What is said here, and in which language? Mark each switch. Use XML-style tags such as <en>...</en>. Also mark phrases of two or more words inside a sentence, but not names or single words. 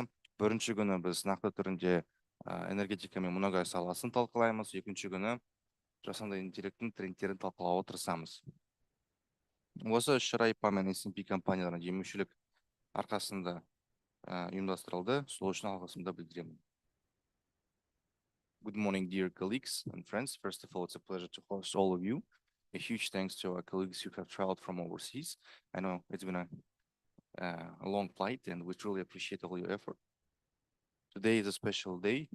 <kk>Бірінші күні біз нақты түрінде энергетика мен мұнай газ саласын талқылаймыз. Екінші күні жасанды интеллекттің трендтерін талқылауға тырысамыз. Осы іс-шара IPA мен S&P компанияларының демеушілік арқасында ұйымдастырылды. Сол үшін алғысымды білдіремін.</kk> <en>Good morning, dear colleagues and friends. First of all, it's a pleasure to host all of you. A huge thanks to our colleagues who have traveled from overseas. I know it's been a long flight, and we truly appreciate all your effort. Today is a special day.</en>